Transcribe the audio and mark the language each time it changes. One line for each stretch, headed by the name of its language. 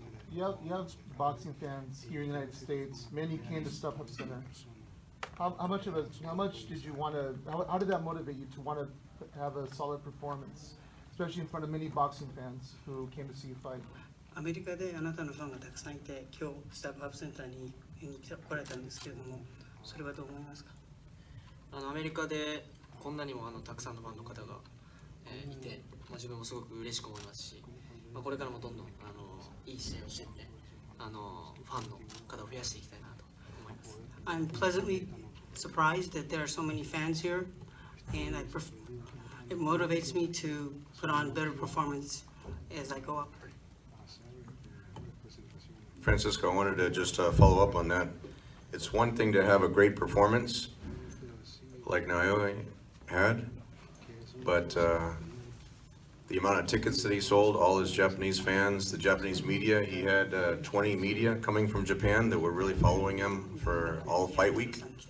English: You have boxing fans here in the United States. Many came to StubHub Center. How much did you want to? How did that motivate you to want to have a solid performance, especially in front of many boxing fans who came to see you fight?
Japanese: アメリカであなたのファンがたくさんいて、今日スタッフアップセンターに来られたんですけれども、それはどう思いますか？アメリカでこんなにもたくさんのファンの方が、いて、自分もすごく嬉しく思いますし、これからもどんどんいい試合をしていって、ファンの方を増やしていきたいなと思います。
English: I'm pleasantly surprised that there are so many fans here, and it motivates me to put on better performance as I go up. Francisco, I wanted to just follow up on that. It's one thing to have a great performance like Naoya had, but the amount of tickets that he sold, all his Japanese fans, the Japanese media, he had 20 media coming from Japan that were really following him for all fight week.